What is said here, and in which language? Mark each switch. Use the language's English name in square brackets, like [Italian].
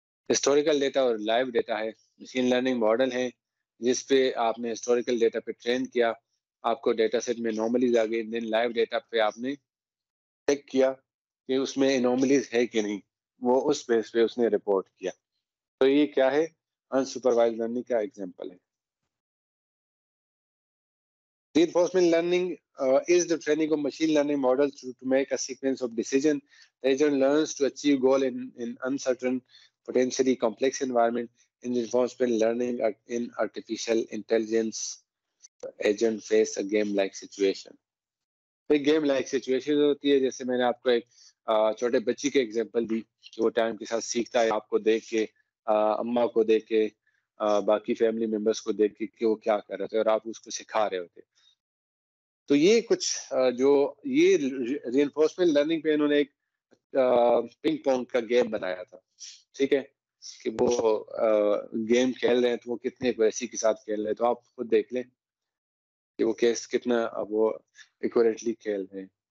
[Urdu] Historical data اور live data ہے، machine learning model ہے جس پہ آپ نے ہسٹوریکل ڈیٹا پہ ٹرین کیا، آپ کو ڈیٹا سیٹ میں انوملیز آ گئی، دین لائیو ڈیٹا پہ آپ نے چیک کیا کہ اس میں انوملیز ہے کہ نہیں، وہ اس بیس پہ اس نے رپورٹ کیا. تو یہ کیا ہے؟ انسپروائز لرننگ کا ایگزامپل ہے. [English] Reinforcement learning is the training of machine learning models to make a sequence of decisions. The agent learns to achieve goal in uncertain, potentially complex environment. In reinforcement learning, in artificial intelligence, agent face a game-like situation. [Urdu] ایک game like situation ہوتی ہے، جیسے میں نے آپ کو ایک چھوٹے بچی کے ایگزامپل دی کہ وہ ٹائم کے ساتھ سیکھتا ہے، آپ کو دیکھ کے، اماں کو دیکھ کے، باقی فیملی ممبرس کو دیکھ کے کہ وہ کیا کر رہے تھے اور آپ اس کو سکھا رہے ہوتے. تو یہ کچھ جو یہ ری انفورسمنٹ لرننگ پہ انہوں نے ایک پنگ پونگ کا گیم بنایا تھا، ٹھیک ہے، کہ وہ گیم کھیل رہے ہیں تو وہ کتنے ایکوریسی کے ساتھ کھیل رہے ہیں، تو آپ خود دیکھ لیں کہ وہ کیس کتنا وہ ایکوریٹلی کھیل رہے ہیں.